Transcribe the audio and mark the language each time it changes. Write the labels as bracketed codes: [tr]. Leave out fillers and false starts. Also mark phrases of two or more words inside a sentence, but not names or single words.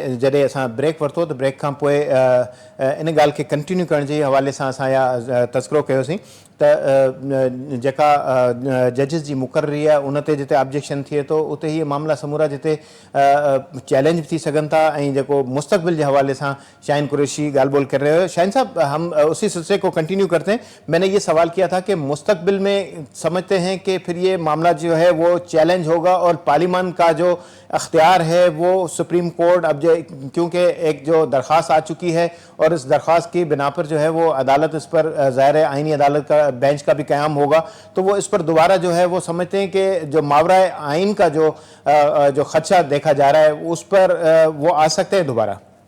[sd] جڏहिं اساं بریک ورतो تو بریک खां पोइ इन ॻाल्हि खे कंटिन्यू करण जे हवाले सां असां या तज़किरो कयोसीं त जेका जजिस जी मुक़ररी आहे उन ते जिते ऑब्जेक्शन थिए थो उते हीअ मामला समूरा जिते चैलेंज थी सघनि था. ऐं जेको मुस्तक़बिल जे हवाले सां शाहीन कुरैशी ॻाल्हि ॿोल [ur] کر رہے ہو. شاہین صاحب، ہم اسی سلسلے کو کنٹینیو کرتے ہیں۔ میں نے یہ سوال کیا تھا کہ مستقبل میں سمجھتے ہیں کہ پھر یہ معاملہ جو ہے وہ چیلنج ہوگا اور پارلیمان کا جو اختیار ہے وہ سپریم کورٹ اب جو، کیونکہ ایک جو درخواست آ چکی ہے اور اس درخواست کی بنا پر جو ہے وہ عدالت اس پر ظاہر ہے آئینی عدالت کا بینچ کا بھی قیام ہوگا، تو وہ اس پر دوبارہ جو ہے وہ سمجھتے ہیں کہ جو ماورا آئین کا جو خدشہ دیکھا جا رہا ہے اس پر وہ آ سکتے ہیں دوبارہ.